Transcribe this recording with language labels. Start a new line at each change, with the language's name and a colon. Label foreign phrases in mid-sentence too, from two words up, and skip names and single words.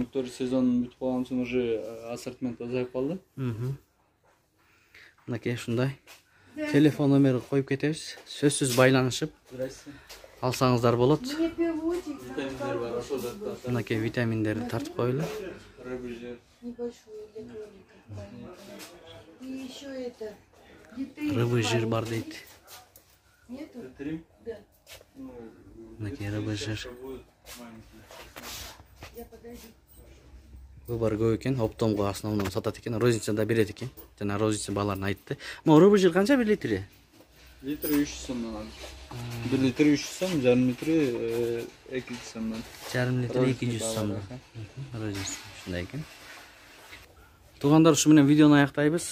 Kyrgyz: Өсүмдүктөр сезон бүтүп калган үчүн уже ассортимент азайып калды. Мынакей ушундай. Телефон номерин коюп кетебиз. Сөзсүз байланышып алсаңыздар болот. Витаминдер бар, ошол заттар. Мынакей витаминдерди тартып коелу.
Russian: Рыбы жер. И еще это. Рыбы жир
Kyrgyz: бар дейт.
Russian: Нету? Трим. Да.
Kyrgyz: Мынакей
Russian: рыбы жир. Я подойду.
Kyrgyz: Выбор көп экен, оптомго основном сатат экен, розницада берет экен. Жана розница бааларын айтты. Могу
Russian: рыбы жир
Kyrgyz: канча 1 литри? Литри 300 сомдон. 1 литри 300 сом, жарым литри 200 сомдон. Жарым литри 200 сомдон. Розница ушундай экен. Туугандар, ушу менен видеону аяктайбыз.